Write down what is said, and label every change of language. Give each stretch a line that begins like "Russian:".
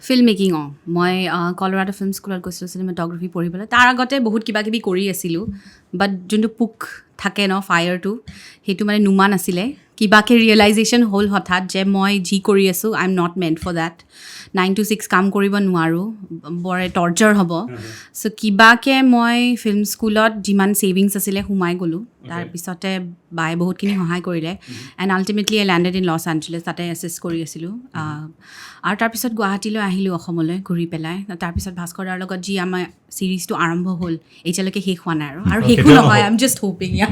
Assamese: Film making, মই Colorado film স্কুলত গৈছিলোঁ চিনেমাট'গ্ৰাফী পঢ়িবলৈ। তাৰ আগতে বহুত কিবা কিবি কৰি আছিলোঁ, বাট যোনটো পোক থাকে ন, ফায়াৰটো, সেইটো মানে নুমা নাছিলে। কিবাকৈ ৰিয়েলাইজেশ্যন হ'ল হঠাৎ যে মই যি কৰি আছোঁ
English: I am not meant for that.
Assamese: 9 to 6 কাম কৰিব নোৱাৰোঁ, বৰ টৰ্চাৰ হ'ব। চ' কিবাকৈ মই ফিল্ম স্কুলত যিমান ছেভিংছ আছিলে সোমাই গ'লোঁ। তাৰপিছতে বায়ে বহুতখিনি সহায় কৰিলে
English: and ultimately I landed in Los Angeles,
Assamese: তাতে এছিষ্ট কৰি আছিলোঁ। আৰু তাৰপিছত গুৱাহাটীলৈ আহিলোঁ, অসমলৈ ঘূৰি পেলাই। তাৰপিছত ভাস্কৰ দাৰ লগত যি আমাৰ ছিৰিজটো আৰম্ভ হ'ল, এতিয়ালৈকে শেষ হোৱা নাই আৰু শেষো নহয়,
English: I am just hoping.